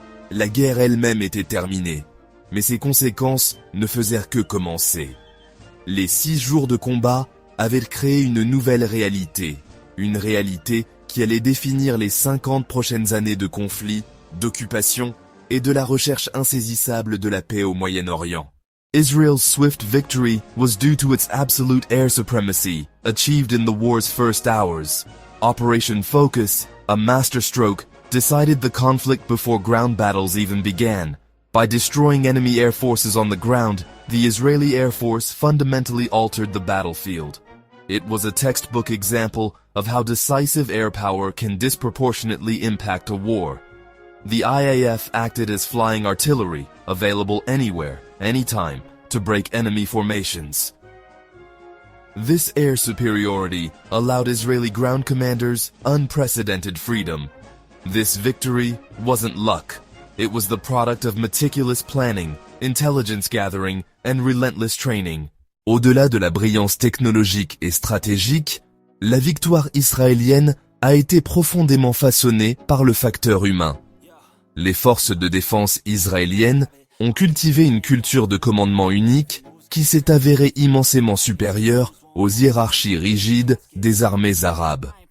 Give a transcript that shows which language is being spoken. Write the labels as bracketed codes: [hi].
[fr] La guerre elle-même était terminée, mais ses conséquences ne faisaient que commencer. Les 6 jours de combat avaient créé une nouvelle réalité, une réalité qui allait définir les 50 prochaines années de conflit, d'occupation et de la recherche insaisissable de la paix au Moyen-Orient. [en] Israel's swift victory was due to its absolute air supremacy, achieved in the war's first hours. Operation Focus, a masterstroke, decided the conflict before ground battles even began. By destroying enemy air forces on the ground, the Israeli Air Force fundamentally altered the battlefield. It was a textbook example of how decisive air power can disproportionately impact a war. The IAF acted as flying artillery, available anywhere, anytime, to break enemy formations. This air superiority allowed Israeli ground commanders unprecedented freedom. This victory wasn't luck. It was the product of meticulous planning, intelligence gathering, and relentless training. [fr] Au-delà de la brillance technologique et stratégique, la victoire israélienne a été profondément façonné par le facteur humain. Les forces de défense israéliennes ont cultivé une culture de commandement unique qui s'est avérée immensément supérieure aux hiérarchies rigides des armées arabes.